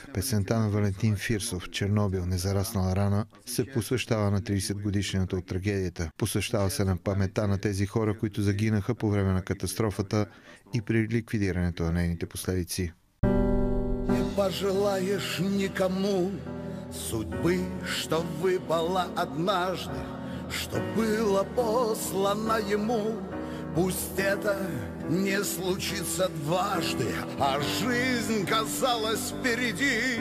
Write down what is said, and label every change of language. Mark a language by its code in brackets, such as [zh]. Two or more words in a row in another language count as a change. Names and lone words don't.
[bg] Песента на Валентин Фирсов «Чернобил, незараснала рана» се посвещава на 30 годишнината от трагедията. Посвещава се на паметта на тези хора, които загинаха по време на катастрофата и при ликвидирането на нейните последици. [ru] Не пожелаешь никому судьбы, что выпала однажды, что было послано ему. Пусть это не случится дважды, а жизнь казалась впереди.